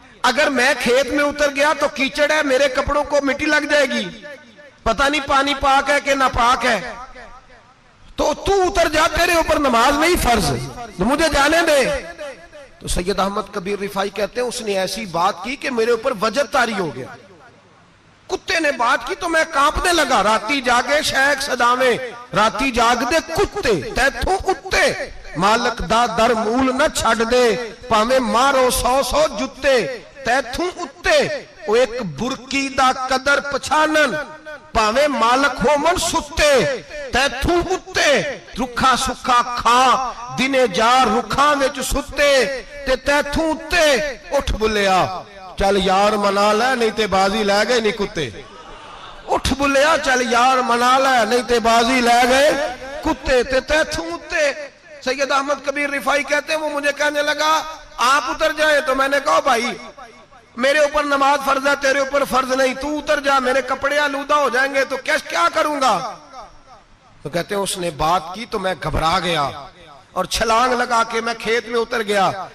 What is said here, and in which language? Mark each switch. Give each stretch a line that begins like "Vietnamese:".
Urdu: اگر میں کھیت میں اتر گیا تو کیچڑ ہے، میرے کپڑوں کو مٹی لگ جائے گی، پتہ نہیں پانی پاک ہے کہ ناپاک ہے، تو اتر جا، تیرے اوپر نماز نہیں فرض، تو مجھے جانے دے. تو سید احمد کبیر رفاعی کہتے ہیں اس نے ایسی بات کی کہ میرے اوپر وجد طاری ہو گیا. کتے نے بات کی تو میں کانپنے لگا.
Punjabi: راتی جاگے شیخ صداویں، راتی جاگ دے کتے تیتھوں اتے، مالک دا در مول نہ چھڑ دے، پاویں مارو 100 جتے تیتھوں اتے. وہ ایک برکی دا قدر پچھانن، پاویں مالک ہو من ستے تیتھوں اتے. رکھا سکھا کھا دنے جار رکھاں وچ ستے تے تیتھوں اتے. اٹھ بلیا چل یار منا لے نہیں تے بازی لے گئے نہیں کتے. اٹھ بلیا چل یار منا لے نہیں تے بازی لے گئے کتے تے تیتھوں اتے.
Urdu: سید احمد کبیر رفاعی کہتے ہیں وہ مجھے کہنے لگا آپ اتر جائیں. تو میں نے کہا بھائی میرے اوپر نماز فرض ہے، تیرے اوپر فرض نہیں، تو اتر جا، میرے کپڑے آلودہ ہو جائیں گے تو کیا کروں گا؟ تو کہتے ہیں اس نے بات کی تو میں گھبرا گیا اور چھلانگ لگا کے میں کھیت میں اتر گیا.